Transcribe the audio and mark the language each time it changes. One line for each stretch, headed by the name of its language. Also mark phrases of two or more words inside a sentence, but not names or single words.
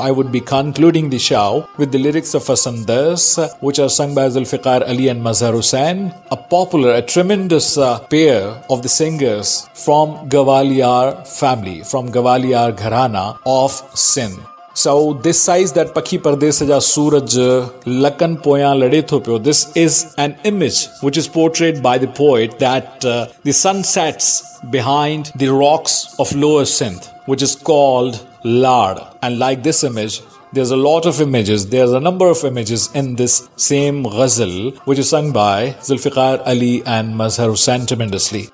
English: I would be concluding the show with the lyrics of Hasan Das, which are sung by Zulfiqar Ali and Mazhar Hussain, a tremendous pair of the singers from Gwalior family, from Gwalior Gharana of Sindh. So this says that
Sindhi: پکي پرديس جا سج لڪن پويان لڏي ٿو پيو.
English: This is an image which is portrayed by the poet that the sun sets behind the rocks of Lower Sindh, which is called Lard. And like this image, there's a lot of images. There's a number of images in this same ghazal, which is sung by Zulfiqar Ali and Mazhar Hussain tremendously.